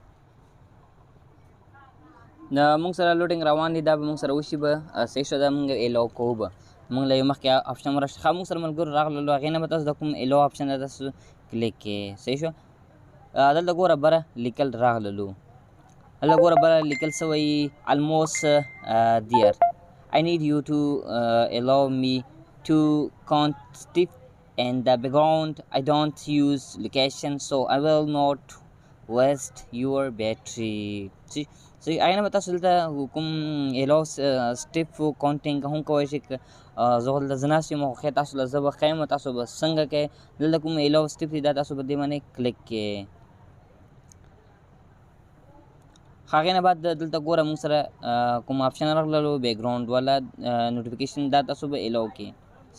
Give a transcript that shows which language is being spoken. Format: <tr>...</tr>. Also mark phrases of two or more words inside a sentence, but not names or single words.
<ps>موږ سره لوډینګ روان دي، دا به موږ سره وشي به. صحیح شوه، دا موږ الاو کوو به. موږ له یو مخکې آپشن ورشته ښه موږ سره ملګرو راغللو. هغې نه به تاسو د کوم الاو آپشن ده تاسو کلیک کړئ. صحیح شوه، دلته ګوره بره لیکل راغللو. هلته ګوره بره لیکل څه وایي،</ps> <en>almost there. I need you to allow me to constitute in the background. I don't use location, so I will not waste your battery. See,</en> <ps>هغې نه به تاسو دلته کوم</ps> <en>allow step counting</en> <ps>هم کولی شئ. زه خو دلته زه ناست یم، خو تاسو له زه به ښیم تاسو به څنګه کوئ. دلته کوم</ps> <en>allow step</en> <ps>دی دا تاسو په دې باندې کلیک کړئ. هغې نه بعد دلته ګوره موږ سره کوم آپشن راغللو بیکګراؤنډ والا نوټیفیکیشن، دا تاسو به الاو کړئ.</ps>